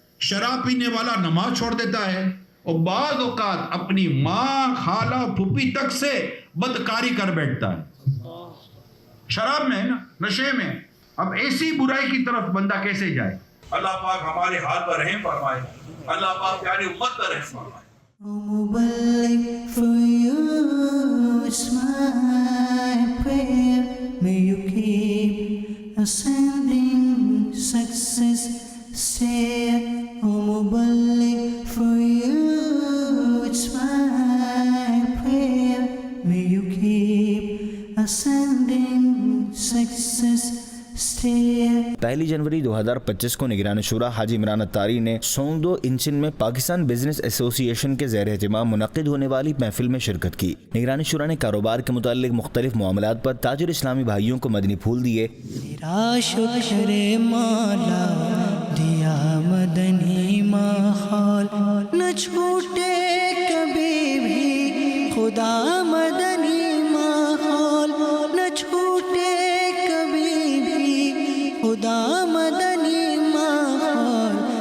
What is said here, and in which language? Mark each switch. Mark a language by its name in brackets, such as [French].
[Hindi] शराब पीने वाला नमाज छोड़ देता है और बाज़ औक़ात अपनी माँ, खाला, फूफी तक से बदकारी कर बैठता है। शराब में है ना, नशे में। अब ऐसी बुराई की तरफ बंदा कैसे जाए? अल्लाह पाक हमारे हाल पर रहम फरमाए, अल्लाह पाक प्यारी उम्मत पर रहम फरमाए। [English] Mubarak for you, it's my prayer. May you keep ascending success stair. Oh, Mubarak for you, it's my prayer. May you keep ascending success stair. [Hindi] 1 जनवरी 2025 को निगरान शुरा हाजी इमरान अत्तारी ने सोंगदो इंचिन में पाकिस्तान बिजनेस एसोसिएशन के ज़ेर एहतिमाम मुनक़िद होने वाली महफिल में शिरकत की। निगरान शुरा ने कारोबार के मुतालिक मुख्तलिफ मामलात पर ताजिर इस्लामी भाइयों को मदनी फूल दिए। तेरा शुक्र मौला दिया मदनी माहौल, न छूटे कभी भी खुदा मदनी माहौल, न छूटे कभी भी खुदा मदनी माहौल।